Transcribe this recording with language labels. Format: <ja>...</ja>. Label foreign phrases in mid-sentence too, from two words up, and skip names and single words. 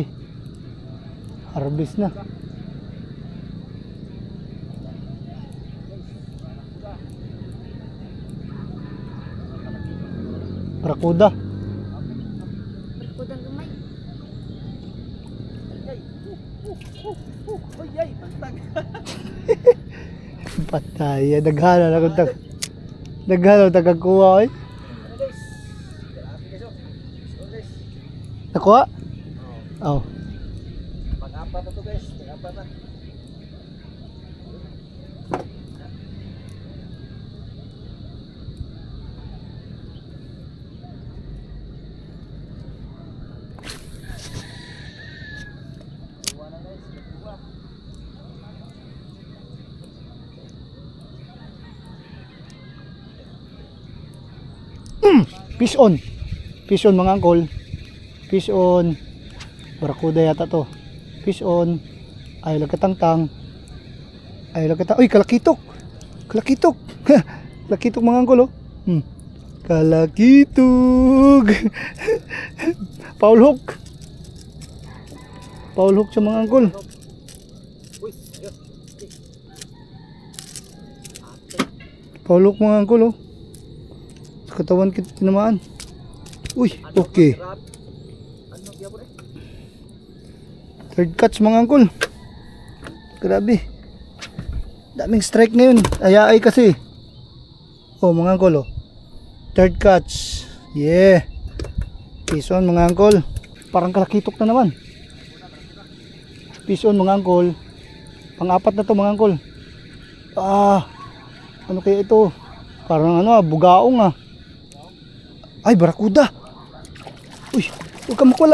<tl>Harvest na. Barakuda. Kudang gamay. Uy, ay, bantag.</tl> <ceb>Patay. Daghanan ako tag. Daghanan tagakuha eh.</ceb> <tl>Ano guys? Grabe guys, oh. So guys, Nakuha? Oh. pang-apat na to guys. Pang-apat na. Kuha na guys. Kuha.</tl> <en>Fish on. Fish on</en> <tl>mga angkol.</tl> <en>Fish on.</en> <tl>Barakuda yata to.</tl> <en>Fish on.</en> <ceb>Ay lagkatangtang. Ay lagkatang. Uy, kalakitok. Kalakitok.</ceb> <tl>Kalakitok mga angkol oh. Kalakitok.</tl> <en>Paul hook. Paul hook</en> <tl>sa mga angkol. Uy, ayun.</tl> <en>Paul hook</en> <tl>mga angkol oh. Sa katawan kita tinamaan. Uy, okay.</tl> <ceb>Grabe. Ano gyapon eh?</ceb> <en>Third catch</en> <tl>mga angkol. Grabe. Daming strike ngayon. Ayaay kasi. Oh mga angkol oh.</tl> <en>Third catch.</en> <tl>Yeah.</tl> <en>Fish on</en> <tl>mga angkol. Parang kalakitok na naman.</tl> <en>Fish on</en> <tl>mga angkol. Pang-apat na to mga angkol. Ano kaya ito? Parang ano bugaong ah. Ay, barakuda. Uy, huwag ka makwala.</tl>